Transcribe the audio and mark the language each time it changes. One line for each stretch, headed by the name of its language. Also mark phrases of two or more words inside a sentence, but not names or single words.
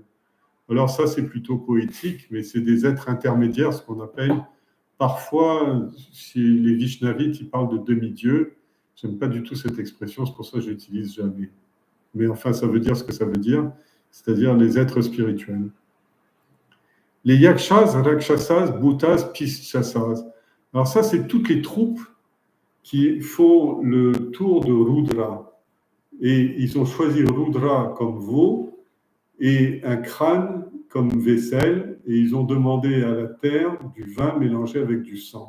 French: Alors ça, c'est plutôt poétique, mais c'est des êtres intermédiaires, ce qu'on appelle parfois, chez les Vaishnavites, ils parlent de demi-dieux. J'aime pas du tout cette expression, c'est pour ça que je l'utilise jamais. Mais enfin, ça veut dire ce que ça veut dire, c'est-à-dire les êtres spirituels. Les yakshas, rakshasas, bhutas, pischasas. Alors ça, c'est toutes les troupes qui font le tour de Rudra. Et ils ont choisi Rudra comme veau et un crâne comme vaisselle, et ils ont demandé à la terre du vin mélangé avec du sang.